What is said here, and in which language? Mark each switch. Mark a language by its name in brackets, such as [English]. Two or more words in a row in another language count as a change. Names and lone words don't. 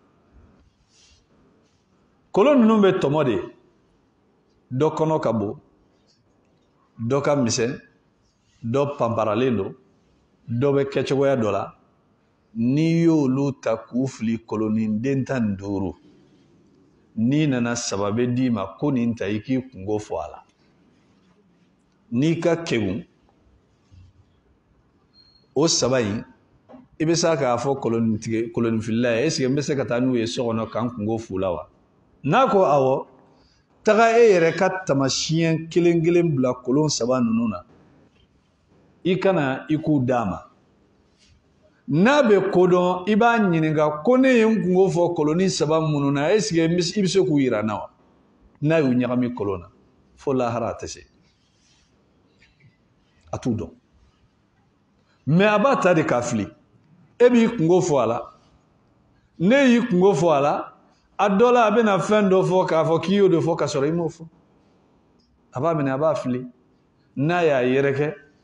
[Bambara] kolon ninnu bɛ tɔmɔ de dɔ kɔnɔ ka bon dɔ ka misɛn dɔ panparalen don dɔ bɛ kɛcogoya dɔ la n'i y'olu ta k'u fili kolonin tan 5 n'i nana saba bɛ d'i ma ko nin ta i k'i kungo fɔ a la n'i ka kegun o saba in i bɛ se k'a fɔ koloninfilila ye [French] est-ce que [Bambara] n bɛ se ka taa n'u ye so kɔnɔ k'an kungo f'u la wa n'a ko awɔ taga e yɛrɛ ka tamasiyɛn kelen kelen bila kolon saba ninnu na i kana i k'u d'a ma n'a bɛ kodɔn i b'a ɲininka ko ne ye n kungo fɔ kolonin saba minnu na [French] est-ce que [Bambara] i bɛ se k'u yira n na wa n'a y'u ɲagami kolon na fo lahara a tɛ se a t'u dɔn mais a b'a ta de k'a fili e b'i kungo fɔ a la ne y'i kungo fɔ a la a dɔ la a bɛna fɛn dɔ fɔ k'a fɔ k'i y'o de fɔ k'a sɔrɔ i m'o fɔ a b'a minɛ a b'a fili n'a y'a yɛrɛkɛ